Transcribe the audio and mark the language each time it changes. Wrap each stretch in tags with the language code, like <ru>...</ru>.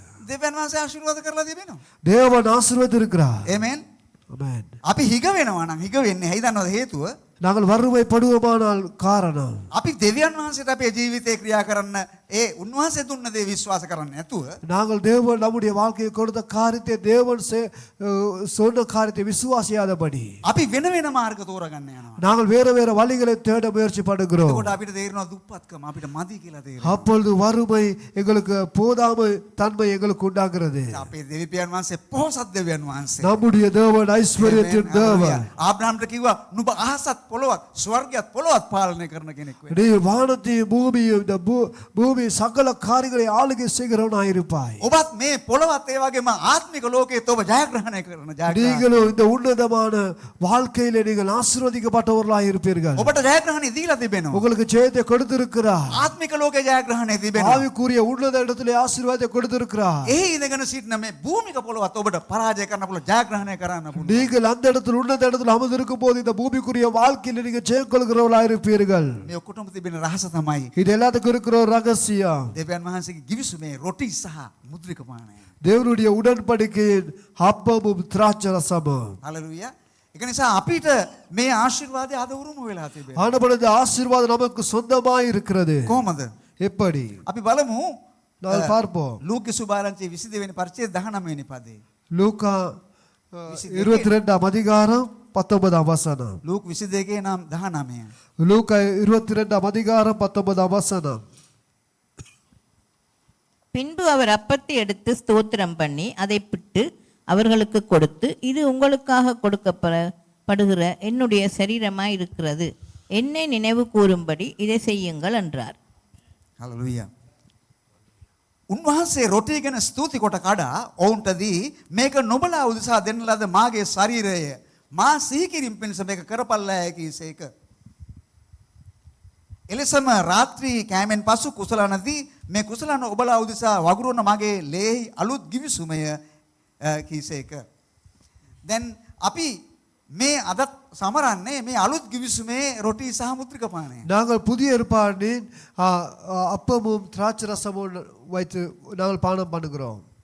<si>දෙවියන් වහන්සේ ආශිර්වාද කරලා තිබෙනවා.</si> <ta>தேவன் ஆசீர்வதிக்கிறார். ආමෙන්. ஆமென்.</ta> <si>අපි හිග වෙනවා නම් හිග වෙන්නේ ඇයි දන්නවද හේතුව?</si> <ta>நாங்கள் வறுமைப்படுவோமானால் காரணம்</ta> <si>අපි දෙවියන් වහන්සේට අපේ ජීවිතේ ක්‍රියා කරන්න ඒ උන්වහන්සේ දුන්න දේ විශ්වාස කරන්නේ නැතුව</si> <ta>நாங்கள் தேவன் நம்முடைய வாழ்க்கையை கொடுத்த காரியத்தை தேவன் சொன்ன காரியத்தை விசுவாசியாதபடி</ta> <si>අපි වෙන වෙන මාර්ග තෝරගන්න යනවා.</si> <ta>நாங்கள் வேற வேற வழிகளை தேட முயற்சி பண்ணுகிறோம்.</ta> <si>එතකොට අපිට තේරෙනවා දුප්පත්කම අපිට මදි කියලා තේරෙනවා.</si> <ta>அப்பொழுது வறுமை எங்களுக்கு போதாம தன்மை எங்களுக்கு உண்டாகிறது.</ta> <si>අපේ දෙවියන් වහන්සේ පොහොසත් දෙවියන් වහන්සේ.</si> <ta>நம்முடைய தேவன் ஐஸ்வர்யத்தின் தேவன்.</ta> <si>ආබ්‍රහම්ට කිව්වා නුඹ අහසත් පොළොවත් ස්වර්ගයත් පොළොවත් පාලනය කරන කෙනෙක් වෙන්න.</si> <ta>நீ வானத்தையும் பூமியும் இந்த பூமி சகல காரியங்களை ஆளுகை செய்கிறவனாய் இருப்பாய்.</ta> <si>ඔබත් මේ පොළොවත් ඒ වගේම ආත්මික ලෝකයේ ඔබ ජයග්‍රහණය කරන ජයග්‍රහණය.</si> <ta>நீங்களும் இந்த உன்னதமான வாழ்க்கையிலே நீங்கள் ஆசீர்வதிக்கப்பட்டவர்களாய் இருப்பீர்கள்.</ta> <si>ඔබට ජයග්‍රහණය දීලා තිබෙනවා.</si> <ta>உங்களுக்கு ஜெயத்தை கொடுத்திருக்கிறார்.</ta> <si>ආත්මික ලෝකයේ ජයග්‍රහණය තිබෙනවා.</si> <ta>ஆவிக்குரிய உன்னத இடத்திலே ஆசீர்வாதத்தை கொடுத்திருக்கிறார்.</ta> <si>ඒ ඉඳගෙන සිටින මේ භූමික පොළොවත් ඔබට පරාජය කරන්න පුළුවන් ජයග්‍රහණය කරන්න පුළුවන්.</si> <ta>நீங்கள் அந்த இடத்தில் உன்னத இடத்தில் அமர்ந்திருக்கும் போது இந்த பூமிக்குரிய வாழ்க்கையில் நீங்க ஜெயம் கொள்கிறவர்களாய் இருப்பீர்கள்.</ta> <si>මේ ඔක්කොටම තිබෙන රහස තමයි</si> <ta>இது எல்லாத்துக்கும் இருக்கிற ஒரு ரகசியம்.</ta> <si>දෙවියන් වහන්සේගේ givisumේ රොටි සහ මුද්‍රික පානය.</si> <ta>தேவனுடைய உடன்படிக்கையின் அப்பமும் திராட்சை ரசமும். හලෙලූයා.</ta> <si>ඒක නිසා අපිට මේ ආශිර්වාදය අද උරුම වෙලා තිබෙනවා.</si> <ta>ஆனபடி இந்த ஆசீர்வாதம் நமக்கு சொந்தமாய் இருக்கிறது.</ta> <si>කොහොමද?</si> <ta>எப்படி?</ta> <si>අපි බලමු</si> <ta>நாங்கள் பார்ப்போம்.</ta> <si>ලූකා සුභාරංචි 22 වෙනි පරිච්ඡේද 19 වෙනි පදේ.</si> <ta>லூக்கா 22 அதிகாரம் 19 வசனம்.</ta> <si>ලූක් 22 නම් 19.</si> <ta>லூக்கா 22 அதிகாரம் 19 வசனம். பின்பு அவர் அப்பத்தை எடுத்து ஸ்தோத்திரம் பண்ணி அதை பிட்டு அவர்களுக்கு கொடுத்து, இது உங்களுக்காக கொடுக்கப்படுகிற என்னுடைய சரீரமாய் இருக்கிறது, என்னை நினைவு கூறும்படி இதை செய்யுங்கள் என்றார். හලෙලූයා.</ta> <si>උන්වහන්සේ රොටි ගැන ස්තුති කොට කඩා ඔවුන්ට දී මේක නොබලා උදෙසා දෙන්න ලද මාගේ ශරීරය මා සිහි කිරීම පිණිස මේක කරපල්ලා කීසේක. එලෙසම රාත්‍රී කෑමෙන් පසු කුසලනදී මේ කුසලන ඔබලා උදෙසා වගුරුවන මගේ ලේහි අලුත් ගිවිසුමය කීසේක. දැන් අපි මේ අදත් සමරන්නේ මේ අලුත් ගිවිසුමේ රොටි සහ මුද්‍රික පානය.</si> <ta>நாங்கள் புதிய ஏற்பாட்டின் அப்பமும் திராட்சை ரசமும் வைத்து நாங்கள் பானம் பண்ணுகிறோம்.</ta>